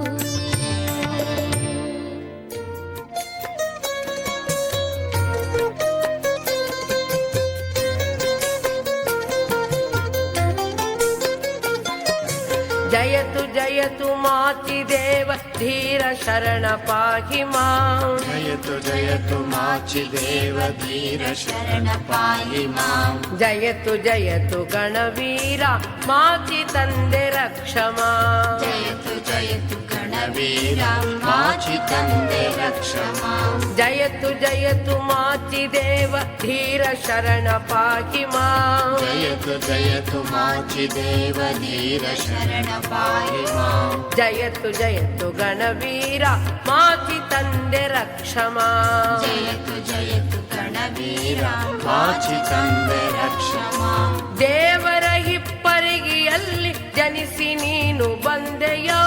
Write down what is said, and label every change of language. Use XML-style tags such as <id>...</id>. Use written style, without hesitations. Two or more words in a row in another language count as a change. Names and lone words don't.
<sa>ಜಯತು ಜಯತು ಮಾಚಿದೇವ ಧೀರ ಶರಣ ಪಾಹಿ ಮಾಂ. ಜಯತು ಜಯತು ಮಾಚಿದೇವ ಧೀರ ಶರಣ ಪಾಹಿ ಮಾಂ. ಜಯತು ಜಯತು ಗಣವೀರ ಮಾಚಿ ತಂದೆ ರಕ್ಷಮಾ. ಜಯತು ಜಯತು ಗಣವೀರ ಮಾಚಿ ತಂದೆ ರಕ್ಷ ಮಾಂ. ಜಯತು ಜಯತು ಮಾಚಿದೇವ ಧೀರ ಶರಣ ಪಾಹಿ ಮಾಂ. ಜಯತು ಜಯತು ಮಾಚಿದೇವ ಧೀರ ಶರಣ ಪಾಹಿ ಮಾಂ. ಜಯತು ಜಯತು ಗಣವೀರ ಮಾಚಿ ತಂದೆ ರಕ್ಷಮಾ. ಜಯತು ಜಯತು ಗಣವೀರ ಮಾಚಿ ತಂದೆ ರಕ್ಷ ಮಾಂ.</sa> <kn>ದೇವರ ಹಿಪ್ಪರಿಗೆಯಲ್ಲಿ ಜನಿಸಿ ನೀನು ಬಂದೆಯೋ.</kn>